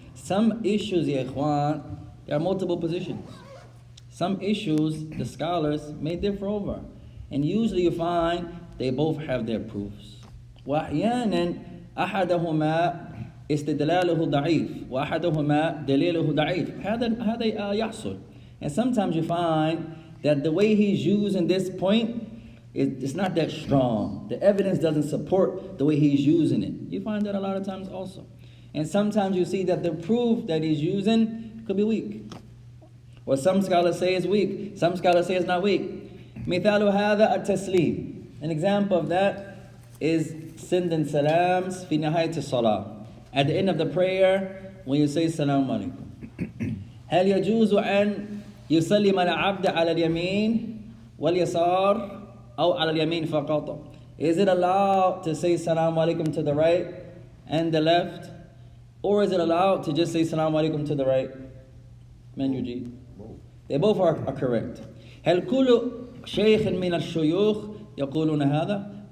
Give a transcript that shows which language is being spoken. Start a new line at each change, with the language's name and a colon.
English: Some issues
Arabic: يا إخوان
English: there are multiple positions. Some issues the scholars may differ over, and usually you find they both have their proofs.
Arabic: وأحيانا أحدهما استدلاله ضعيف وأحدهما دليله ضعيف. هذا يحصل.
English: And sometimes you find that the way he's using this point it's not that strong. The evidence doesn't support the way he's using it. You find that a lot of times also. And sometimes you see that the proof that he's using could be weak. Or some scholars say it's weak. Some scholars say it's not weak.
Arabic: مثال هذا التسليم.
English: An example of that is sending salams
Arabic: في نهاية الصلاة.
English: At the end of the prayer, when you say
Arabic: السلام عليكم. هل يجوز أن يسلم العبد على اليمين واليسار أو على اليمين فقط?
English: Is it allowed to say
Arabic: السلام عليكم
English: to the right and the left? Or is it allowed to just say
Arabic: السلام عليكم
English: to the right?
Arabic: من يجيب?
English: They both are correct.
Arabic: هل كل شيخ من الشيوخ يقولون هذا?